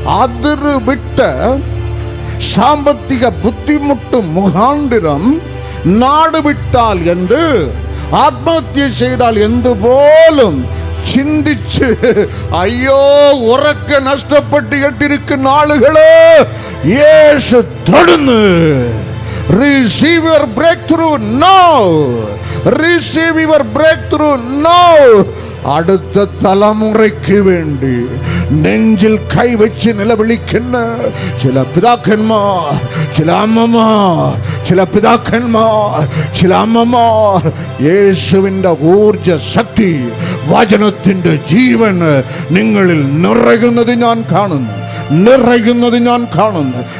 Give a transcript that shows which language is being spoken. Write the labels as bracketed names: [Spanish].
[Malayalam] അതിര് വിട്ട് സാമ്പത്തിക ബുദ്ധിമുട്ട് മുഖാണ്ടിരം നാട് വിട്ടാൽ എന്ത്, ആത്മഹത്യ ചെയ്താൽ എന്തുപോലും ചിന്തിച്ച് അയ്യോ ഉറക്കെ നഷ്ടപ്പെട്ട് കേട്ടിരിക്കുന്ന ആളുകള് യേശു തൊടുന്നു. [English] Receive your breakthrough now. Receive your breakthrough now. [Malayalam] അടുത്ത തലമുറയ്ക്ക് വേണ്ടി നെഞ്ചിൽ കൈവച്ച് നിലവിളിക്കുന്ന ചില പിതാക്കന്മാർ, ചില അമ്മമാർ, ചില പിതാക്കന്മാർ, ചില അമ്മമാർ, യേശുവിൻ്റെ ഊർജ ശക്തി, വചനത്തിൻ്റെ ജീവൻ നിങ്ങളിൽ നിറയുന്നത് ഞാൻ കാണുന്നു, നിറയുന്നത് ഞാൻ കാണുന്നു.